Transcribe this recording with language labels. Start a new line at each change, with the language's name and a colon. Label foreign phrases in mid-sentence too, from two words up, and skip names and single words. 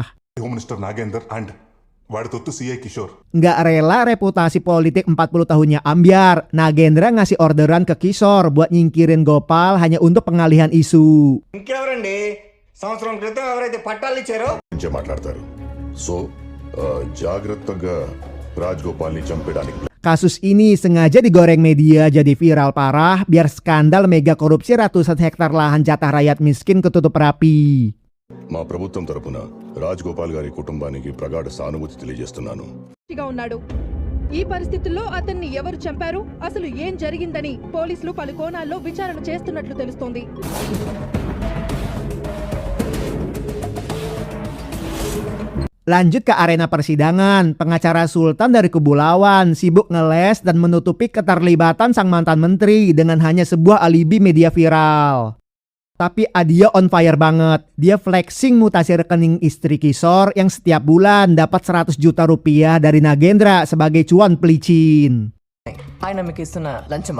English: home minister
Telugu: నాగేందర్ అండ్ వాడి తొత్తు సిఐ కిషోర్.
Indonesian: Nggak rela reputasi politik 40 tahunnya ambiar, Nagendra ngasih orderan ke Kishore buat nyingkirin Gopal hanya untuk pengalihan isu.
Telugu: ఇంకెవరండి సంవత్సరం క్రితం ఎవరైతే పట్టాలు ఇచ్చారో మాట్లాడతారు. సో జాగ్రత్తగా రాజ్ గోపాల్ని చంపడానికి.
Indonesian: Kasus ini sengaja digoreng media jadi viral parah biar skandal mega korupsi ratusan hektar lahan jatah rakyat miskin ketutup rapi.
Telugu: మా ప్రభుత్వం తరపున రాజ్ గోపాల్ గారి కుటుంబానికి ప్రగాఢ సానుభూతి తెలియజేస్తున్నాను. ఉన్నాడు. ఈ పరిస్థితుల్లో అతన్ని ఎవరు చంపారు, అసలు ఏం జరిగిందని పోలీసులు పలు కోణాల్లో విచారణ చేస్తున్నట్లు తెలుస్తోంది.
Indonesian: Lanjut ke arena persidangan, pengacara Sultan dari kubu lawan sibuk ngeles dan menutupi keterlibatan sang mantan menteri dengan hanya sebuah alibi media viral. Tapi Adia
English: on fire
Indonesian: banget, dia flexing mutasi rekening istri Kishore yang setiap bulan dapat 100 juta rupiah dari Nagendra sebagai cuan pelicin.
Telugu: ఆయన మీకు ఇస్తున్న లంచమా?